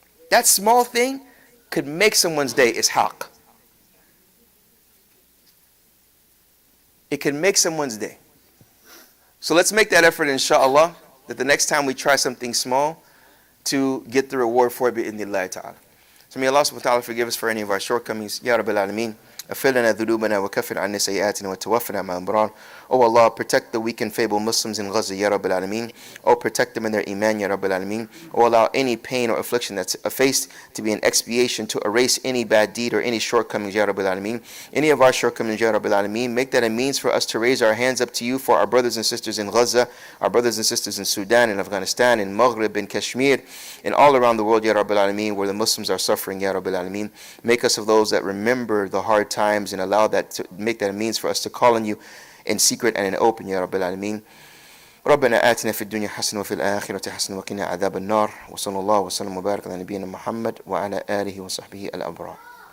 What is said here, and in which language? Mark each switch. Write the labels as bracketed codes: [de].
[en] That small thing could make someone's day. It's haq. It can make someone's day. So let's make that effort, inshallah, that the next time we try something small, to get the reward for it, bi'idhnillahi ta'ala. So may Allah subhanahu wa ta'ala forgive us for any of our shortcomings. Ya Rabbil Alameen. [ar] اغفر لنا ذنوبنا وكفر عنا سيئاتنا وتوفنا مع الأبرار. [en] Oh Allah, protect the weak and feeble Muslims in Gaza, Ya Rabbil Alameen. Oh, protect them in their iman, Ya Rabbil Alameen. Oh, allow any pain or affliction that's faced to be an expiation to erase any bad deed or any shortcomings, Ya Rabbil Alameen. Any of our shortcomings, Ya Rabbil Alameen, make that a means for us to raise our hands up to you for our brothers and sisters in Gaza, our brothers and sisters in Sudan, in Afghanistan, in Maghrib, in Kashmir, and all around the world, Ya Rabbil Alameen, where the Muslims are suffering, Ya Rabbil Alameen. Make us of those that remember the hard times and allow that to make that a means for us to call on you in secret and in open, Ya Rabbil Alameen. [ar] ربنا آتنا في الدنيا حسنة وفي الآخرة حسنة وقنا عذاب النار وصلى الله وسلم وبارك على نبينا محمد وعلى آله وصحبه الأبرار.